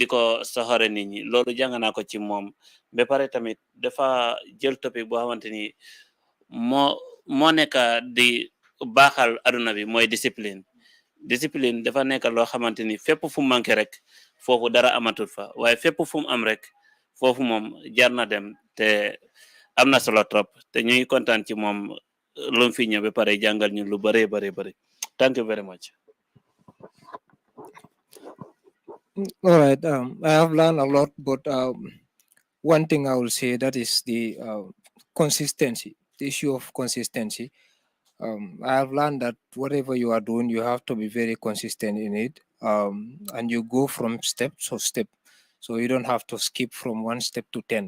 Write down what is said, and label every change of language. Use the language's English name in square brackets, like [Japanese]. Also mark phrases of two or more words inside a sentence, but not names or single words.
[Wolof] ko soxore nit ñi loolu jàng naa ko ci moom ba pare tamit dafa jël topic boo xamante ni moo nekk di baaxal aduna bi mooy discipline dafa nekk loo xamante ni fépp fu mu manqué rek foofu dara amatut fa waaye fépp fu mu am rek foofu moom jar na dem te am na solo trop te ñu ngi kontaan ci moom lu mu fi ñëw ba pare jàngal ñu lu bëree bëri [English] thank you very much. All right. I have learned a lot, but one thing I will say that is the consistency, the issue of consistency. I have learned that whatever you are doing, you have to be very consistent in it, and you go from step to step, so you don't have to skip from 1 step to 10.